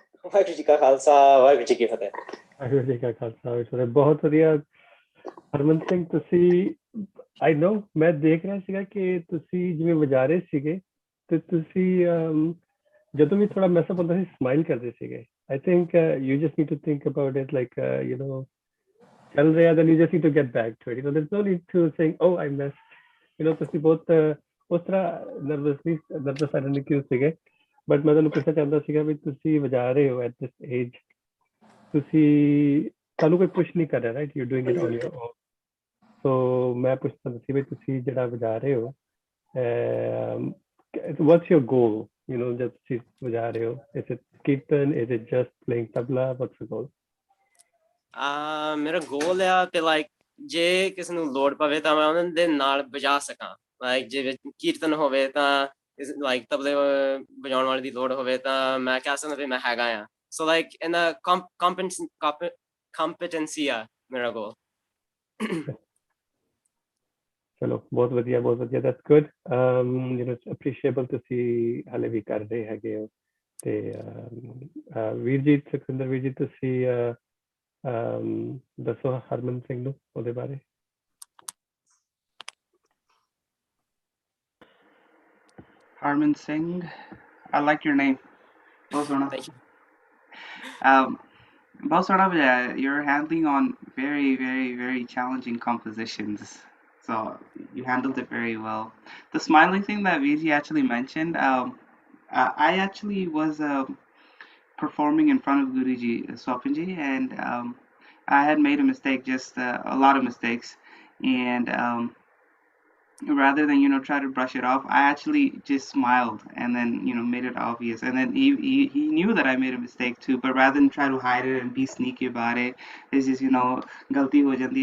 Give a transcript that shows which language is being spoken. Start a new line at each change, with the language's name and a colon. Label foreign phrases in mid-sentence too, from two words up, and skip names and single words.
Punjabi: ਵਾਹਿਗੁਰੂ ਜੀ ਕਾ ਖਾਲਸਾ ਵਾਹਿਗੁਰੂ ਜੀ ਕੀ ਫਤਿਹ। ਵਾਹਿਗੁਰੂ ਜੀ ਕਾ ਖਾਲਸਾ ਵਾਹਿਗੁਰੂ ਜੀ ਕੀ ਫਤਿਹ। ਬਹੁਤ ਵਧੀਆ ਹਰਮਨ ਸਿੰਘ, ਤੁਸੀਂ
English: I know
Punjabi: ਮੈਂ ਦੇਖ ਰਿਹਾ ਸੀਗਾ ਕਿ ਤੁਸੀਂ ਜਿਵੇਂ ਵਜਾ ਰਹੇ ਸੀਗੇ ਤੇ ਤੁਸੀਂ ਜਦੋਂ ਵੀ ਥੋੜਾ ਮੈਸਅਪ ਹੁੰਦਾ ਸੀ ਸਮਾਈਲ ਕਰਦੇ ਸੀਗੇ।
English: I think you just need to think about it like you know
Punjabi: ਚੱਲ ਰਿਹਾ,
English: then you just need to get back to it. You know, there's no need to saying oh I missed. You know,
Punjabi: ਤੁਸੀਂ ਬਹੁਤ ਉਸ ਤਰ੍ਹਾਂ ਨਰਵਸ ਨਹੀਂ ਕਿਉਂ ਸੀਗੇ, ਬਟ ਮੈਂ ਤੁਹਾਨੂੰ ਪੁੱਛਣਾ ਚਾਹੁੰਦਾ ਸੀਗਾ ਵੀ ਤੁਸੀਂ ਵਜਾ ਰਹੇ ਹੋ
English: at this age,
Punjabi: ਤੁਸੀਂ ਤੁਹਾਨੂੰ ਕੋਈ ਪੁਸ਼ ਨਹੀਂ ਕਰ ਰਿਹਾ, ਰਾਈਟ?
English: You doing it on your own.
Punjabi: ਸੋ ਮੈਂ ਪੁੱਛਣਾ ਸੀ ਵੀ ਤੁਸੀਂ ਜਿਹੜਾ ਵਜਾ ਰਹੇ ਹੋ
English: what's your goal? You know,
Punjabi: ਜਦ ਤੁਸੀਂ ਵਜਾ ਰਹੇ ਹੋ,
English: is it kirtan, is it just playing tabla, what's the goal?
Punjabi: ਮੇਰਾ ਗੋਲ ਆ ਕਿ ਲਾਈਕ ਜੇ ਕਿਸੇ ਨੂੰ ਲੋੜ ਪਵੇ ਤਾਂ ਮੈਂ ਉਹਨਾਂ ਦੇ ਨਾਲ ਵਜਾ ਸਕਾਂ। ਲਾਈਕ ਜੇ ਕੀਰਤਨ ਹੋਵੇ ਤਾਂ ਲਾਈਕ ਤਬਲੇ ਵਜਾਉਣ ਵਾਲੇ ਦੀ ਲੋੜ ਹੋਵੇ ਤਾਂ ਮੈਂ ਕਹਿ ਸਕਦਾ ਵੀ ਮੈਂ ਹੈਗਾ ਆ।
English: so like
Punjabi: ਇਹਨਾਂ ਕੰਪੀਟੈਂਸੀ ਆ ਮੇਰਾ ਗੋਲ। ਚਲੋ ਬਹੁਤ ਵਧੀਆ
English: that's good. you know appreciable
Punjabi: ਤੁਸੀਂ ਹਾਲੇ ਵੀ ਕਰ ਰਹੇ ਹੈਗੇ ਹੋ। ਤੇ ਵੀਰਜੀਤ, ਸੁਖਵਿੰਦਰ ਵੀਰ ਜੀ, ਤੁਸੀਂ ਦੱਸੋ ਹਰਮਨ ਸਿੰਘ ਨੂੰ ਉਹਦੇ ਬਾਰੇ।
English: Harman Singh, I like your name.
Punjabi: ਬਹੁਤ ਸੋਹਣਾ।
English: Thank you.
Punjabi: ਬਹੁਤ ਸੋਹਣਾ ਵਜਾਇਆ।
English: You're handling on very, very, very challenging compositions, so you handled it very well. The smiling thing that Viji actually mentioned, I actually was performing in front of Guruji Swapinji, and I had made a mistake, just a lot of mistakes, and rather than try to brush it off, I actually just smiled and then made it obvious, and then he knew that I made a mistake too, but rather than try to hide it and be sneaky about it, it's just
Punjabi: ਗਲਤੀ ਹੋ ਜਾਂਦੀ.